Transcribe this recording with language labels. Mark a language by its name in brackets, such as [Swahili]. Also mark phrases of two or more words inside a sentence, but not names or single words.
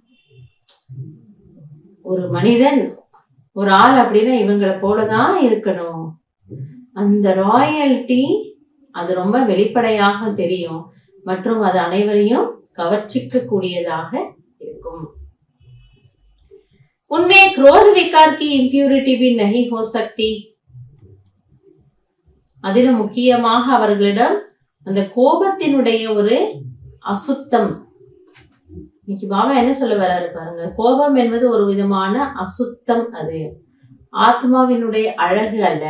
[Tamil] ஒரு மனிதன் ஒரு ஆள் அப்படின்னா இவங்களை போலதான் இருக்கணும், அந்த ராயல்டி அது ரொம்ப வெளிப்படையாக தெரியும் மற்றும் அது அனைவரையும் கவர்ச்சிக்க கூடியதாக இருக்கும். [Hindi] उनमें क्रोध विकार की इम्प्यूरिटी भी नहीं हो सकती. [Tamil] அதிலும் முக்கியமாக அவர்களிடம் அந்த கோபத்தினுடைய ஒரு அசுத்தம். இன்னைக்கு பாபா என்ன சொல்ல வராரு பாருங்க, கோபம் என்பது ஒரு விதமான அசுத்தம், அது ஆத்மாவினுடைய அழகு அல்ல.